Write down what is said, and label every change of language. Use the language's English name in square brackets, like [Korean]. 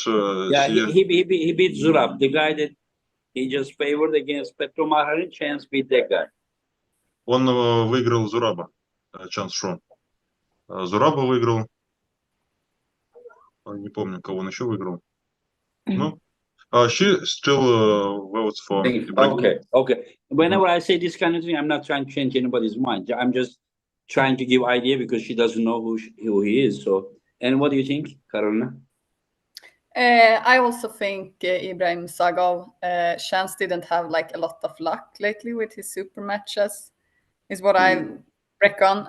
[English] he beat Zurab, the guy that he just favored against Petro Marharin. Chance beat that guy. [Russian] Он выиграл Зураба, Чанс Шо. Зураба выиграл. Не помню, кого он еще выиграл. Ну, [English] she still votes for Ibrahim. Okay. Whenever I say this kind of thing, I'm not trying to change anybody's mind. I'm just trying to give idea because she doesn't know who he is. So, and what do you think, Carolina? I also think Ibrahim Sagov. Chance didn't have like a lot of luck lately with his super matches, is what I reckon.